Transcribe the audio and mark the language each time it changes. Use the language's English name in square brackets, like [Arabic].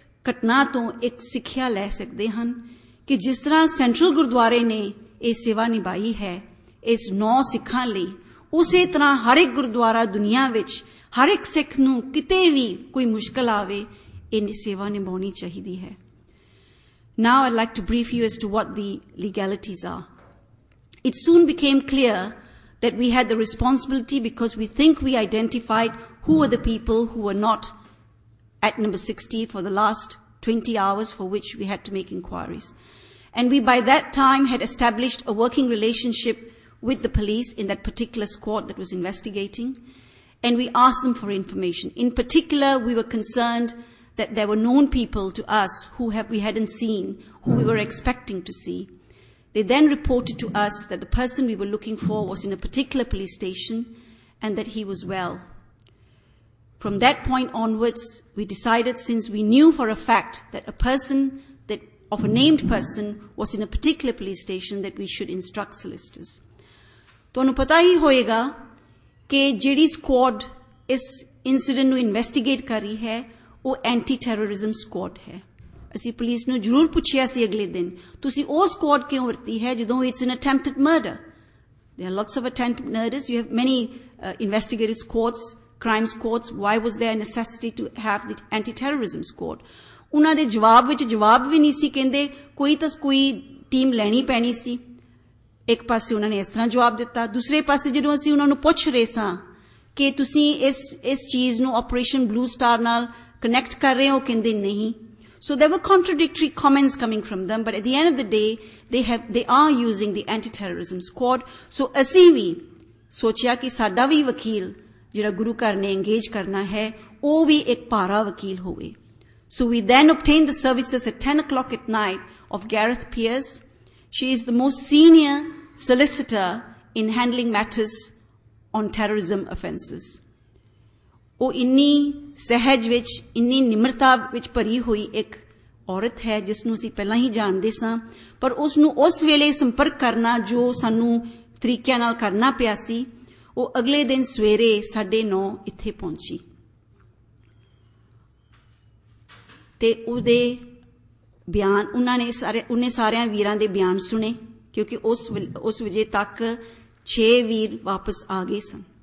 [Punjabi] ਘਟਨਾ ਤੋਂ ਇੱਕ ਸਿੱਖਿਆ ਲੈ ਸਕਦੇ ਹਨ ਕਿ ਜਿਸ ਤਰ੍ਹਾਂ ਸੈਂਟਰਲ ਗੁਰਦੁਆਰੇ ਨੇ ਇਹ ਸੇਵਾ ਨਿਭਾਈ ਹੈ ਇਸ 9 ਸਿੱਖਾਂ ਲਈ, ਉਸੇ ਤਰ੍ਹਾਂ ਹਰ ਇੱਕ ਗੁਰਦੁਆਰਾ ਦੁਨੀਆ ਵਿੱਚ ਹਰ ਇੱਕ ਸਿੱਖ ਨੂੰ ਕਿਤੇ ਵੀ ਕੋਈ ਮੁਸ਼ਕਲ ਆਵੇ ਇਹ ਸੇਵਾ ਨਿਭਾਉਣੀ ਚਾਹੀਦੀ ਹੈ। [English] Now I'd like to brief you as to what the legalities are. It soon became clear that we had the responsibility because we think we identified who were the people who were not at number 60 for the last 20 hours for which we had to make inquiries. And we by that time had established a working relationship with the police in that particular squad that was investigating, and we asked them for information. In particular, we were concerned that there were known people to us who we hadn't seen, who we were expecting to see. They then reported to us that the person we were looking for was in a particular police station and that he was well. From that point onwards, we decided, since we knew for a fact that a person of a named person was in a particular police station, that we should instruct solicitors. [Punjabi] ਤੁਹਾਨੂੰ ਪਤਾ ਹੀ ਹੋਏਗਾ ਕਿ ਜਿਹੜੀ squad ਇਸ incident ਨੂੰ investigate ਕਰ ਰਹੀ ਹੈ ਉਹ ਐਂਟੀ ਟੈਰਰਿਜ਼ਮ ਸਕੁਆਡ ਹੈ। ਅਸੀਂ ਪੁਲਿਸ ਨੂੰ ਜ਼ਰੂਰ ਪੁੱਛਿਆ ਸੀ ਅਗਲੇ ਦਿਨ, ਤੁਸੀਂ ਉਹ ਸਕੁਆਡ ਕਿਉਂ ਵਰਤੀ ਹੈ ਜਦੋਂ [English] It's an attempted murder? There are lots of attempted murders. You have many investigative squads, crime squads. Why was there a necessity to have the anti-terrorism squad? [Punjabi] ਉਹਨਾਂ ਦੇ ਜਵਾਬ ਵਿੱਚ ਜਵਾਬ ਵੀ ਨਹੀਂ ਸੀ ਕਹਿੰਦੇ, ਕੋਈ ਤਾਂ ਕੋਈ ਟੀਮ ਲੈਣੀ ਪੈਣੀ ਸੀ। ਇੱਕ ਪਾਸੇ ਉਹਨਾਂ ਨੇ ਇਸ ਤਰ੍ਹਾਂ ਜਵਾਬ ਦਿੱਤਾ, ਦੂਸਰੇ ਪਾਸੇ ਜਦੋਂ ਅਸੀਂ ਉਹਨਾਂ ਨੂੰ ਪੁੱਛ ਰਹੇ ਸਾਂ ਕਿ ਤੁਸੀਂ ਇਸ ਚੀਜ਼ ਨੂੰ ਆਪਰੇਸ਼ਨ ਬਲੂ ਸਟਾਰ ਨਾਲ ਕਨੈਕਟ ਕਰ ਰਹੇ ਹੋ, ਕਹਿੰਦੇ ਨਹੀਂ। [English] So there were contradictory comments coming from them, but at the end of the day, they are using the anti-terrorism squad. [Punjabi] So ਅਸੀਂ ਵੀ ਸੋਚਿਆ ਕਿ ਸਾਡਾ ਵੀ ਵਕੀਲ ਜਿਹੜਾ ਗੁਰੂ ਘਰ ਨੇ engage ਕਰਨਾ ਹੈ, ਉਹ ਵੀ ਇੱਕ ਭਾਰਾ ਵਕੀਲ ਹੋਵੇ। [English] So we then obtained the services at 10 o'clock at night of Gareth Pierce. She is the most senior solicitor in handling matters on terrorism offences. [Punjabi] ਉਹ ਇੰਨੀ ਸਹਿਜ ਵਿੱਚ, ਇੰਨੀ ਨਿਮਰਤਾ ਵਿੱਚ ਭਰੀ ਹੋਈ ਇੱਕ ਔਰਤ ਹੈ ਜਿਸ ਨੂੰ ਅਸੀਂ ਪਹਿਲਾਂ ਹੀ ਜਾਣਦੇ ਸਾਂ, ਪਰ ਉਸ ਨੂੰ ਉਸ ਵੇਲੇ ਸੰਪਰਕ ਕਰਨਾ ਜੋ ਸਾਨੂੰ ਤਰੀਕਿਆਂ ਨਾਲ ਕਰਨਾ ਪਿਆ ਸੀ, ਉਹ ਅਗਲੇ ਦਿਨ ਸਵੇਰੇ 9:30 ਇੱਥੇ ਪਹੁੰਚੀ ਤੇ ਉਹਦੇ ਬਿਆਨ ਉਹਨੇ ਸਾਰਿਆਂ ਵੀਰਾਂ ਦੇ ਬਿਆਨ ਸੁਣੇ, ਕਿਉਂਕਿ ਉਸ ਵਜੇ ਤੱਕ 6 ਵੀਰ ਵਾਪਸ ਆ ਗਏ ਸਨ।